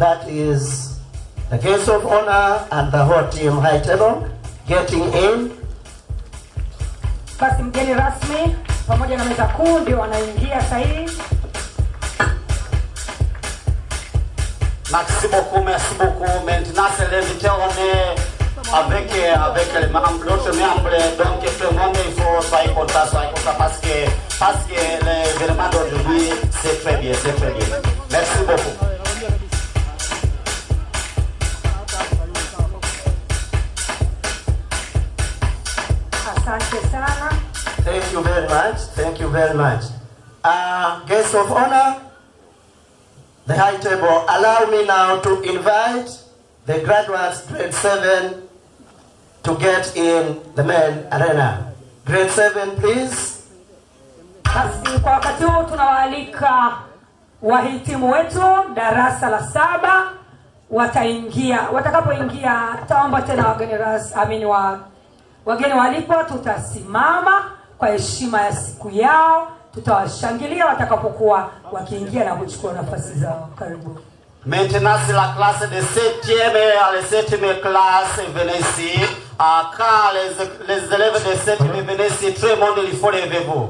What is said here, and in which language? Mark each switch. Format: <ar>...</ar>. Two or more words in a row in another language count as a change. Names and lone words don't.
<en>That is the guest of honor and the whole team high table getting in.</en> <sw>Basi mgeni rasmi pamoja na meza kuu ndio wanaingia sahihi.</sw> <fr>Merci beaucoup. Maintenant, c'est l'invité, on est avec les membres, l'autre membre. Donc, tout le monde, il faut soyez content parce que l'événement d'aujourd'hui, c'est très bien, c'est très bien. Merci beaucoup.</fr> <sw>Asante sana.</sw> <en>Thank you very much. Thank you very much. Guest of honor, the high table, allow me now to invite the graduates grade 7 to get in the main arena. Grade 7, please.</en> <sw>Basi kwa wakati huu tunawaalika wahitimu wetu darasa la 7 wataingia. Watakapoingia taomba tena wageni walipo, tutasimama kwa heshima ya siku yao. Tutawashangilia watakapokuwa wakiingia na kuchukua nafasi zao. Karibu.</sw> <fr>Maintenant, c'est la classe de 7e et les 7e classe venez ici. Quand les élèves de 7e venez ici, tout le monde, il faut lever-vous.</fr>